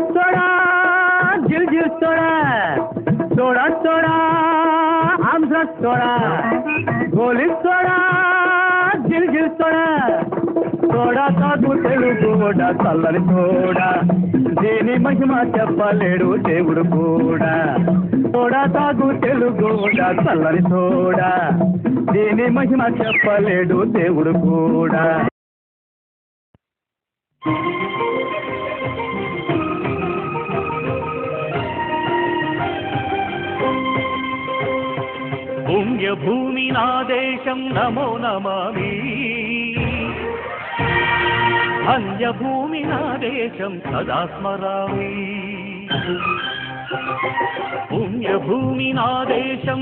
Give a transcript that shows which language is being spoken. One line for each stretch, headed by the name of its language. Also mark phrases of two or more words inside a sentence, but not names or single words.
Marathi: सोडा जिलजिल सोडा सोडा सोडा आमचा सोडा गोलीत सोडा जिलजिल सोडा सोडा
Telugu: తాగు తెలుగు కూడా చల్లని సోడా దీని మహిమ చెప్పలేడు దేవుడు కూడా సోడా తాగు తెలుగు కూడా చల్లని సోడా దీని మహిమ చెప్పలేడు దేవుడు కూడా పుణ్యభూమి నా దేశం నమో నమామి అన్యభూమి నా దేశం సదా స్మరామి పుణ్యభూమి నా దేశం